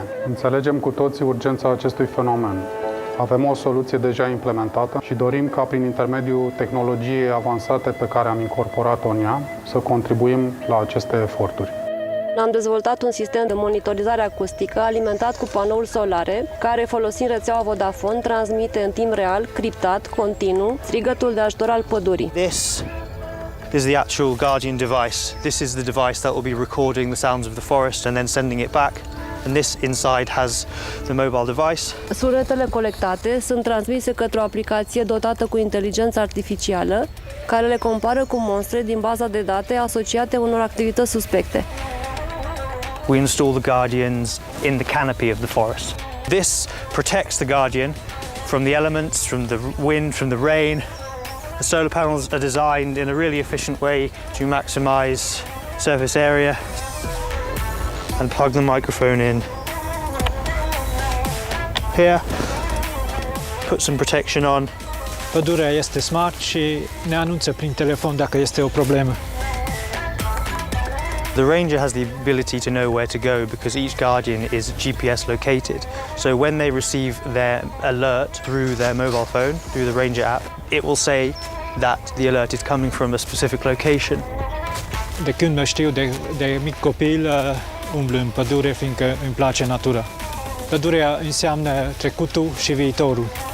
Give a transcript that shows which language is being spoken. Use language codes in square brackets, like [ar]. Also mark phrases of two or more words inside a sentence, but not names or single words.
[ro] Înțelegem cu toții urgența acestui fenomen. Avem o soluție deja implementată și dorim ca prin intermediul tehnologiei avansate pe care am incorporat-o în ea să contribuim la aceste eforturi. Am dezvoltat un sistem de monitorizare acustică alimentat cu panouri solare, care, folosind rețeaua Vodafone, transmite în timp real, criptat, continuu, strigătul de ajutor al pădurii. [en] This is the actual Guardian device. This is the device that will be recording the sounds of the forest and then sending it back. And this inside has the mobile device. [ro] Sunetele colectate sunt transmise către o aplicație dotată cu inteligență artificială, care le compară cu monstre din baza de date asociate unor activități suspecte. [en] We install the Guardians in the canopy of the forest. This protects the Guardian from the elements, from the wind, from the rain. The solar panels are designed in a really efficient way to maximize surface area. And plug the microphone in here, put some protection on. [ro] Pădurea este smart și ne anunță prin telefon dacă este o problemă. [en] The ranger has the ability to know where to go because each guardian is GPS located. So when they receive their alert through their mobile phone, through the ranger app, it will say that the alert is coming from a specific location. [ro] De când mă știu de mic copil, umblu în pădure fiindcă îmi place natura. Pădurea înseamnă trecutul și viitorul.